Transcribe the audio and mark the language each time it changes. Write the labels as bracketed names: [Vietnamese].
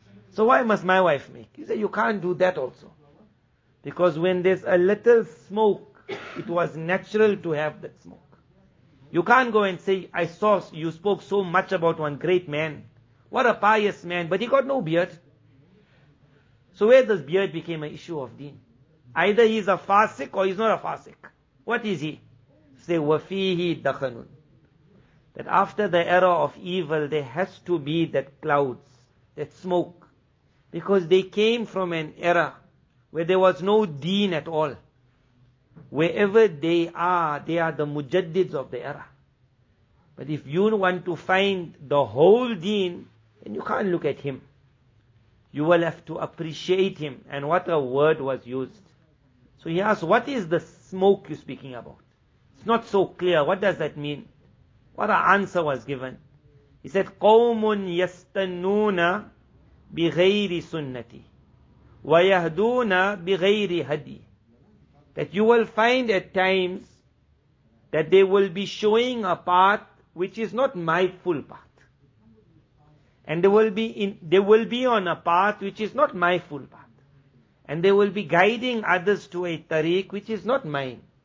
[English] So why must my wife make? You say, you can't do that also. Because when there's a little smoke, it was natural to have that smoke. You can't go and say, I saw you spoke so much about one great man. What a pious man, but he got no beard. So where this beard became an issue of deen? Either he's a fasik or he's not a fasik. What is he? [Arabic] Say, وَفِيهِ دَخَنٌ. [English] That after the era of evil, there has to be that clouds, that smoke. Because they came from an era where there was no deen at all. Wherever they are the mujaddids of the era. But if you want to find the whole deen, then you can't look at him. You will have to appreciate him. And what a word was used. So he asked, what is the smoke you're speaking about? It's not so clear. What does that mean? What an answer was given. He said, [Arabic] قَوْمٌ يَسْتَنُّونَ بِغَيْرِ سُنَّتِي وَيَهْدُونَ بِغَيْرِ هَدِي. [English] That you will find at times that they will be showing a path which is not my full path. And they will be on a path which is not my full path. And they will be guiding others to a tariq which is not mine.